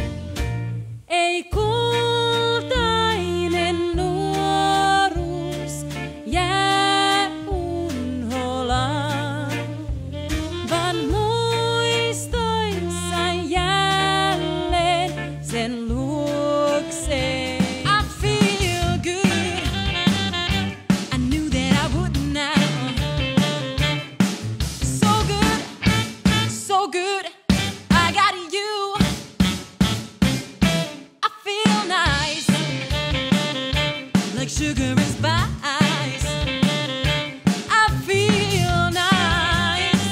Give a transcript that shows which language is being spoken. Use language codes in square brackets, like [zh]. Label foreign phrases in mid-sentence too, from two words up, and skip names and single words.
[fi] Ei kultainen nuoruus jää unholaan, vaan muistoissain jälleen sen luokse. [en] I feel good, I knew that I would now. So good, so good, I got you. Like sugar and spice, I feel nice.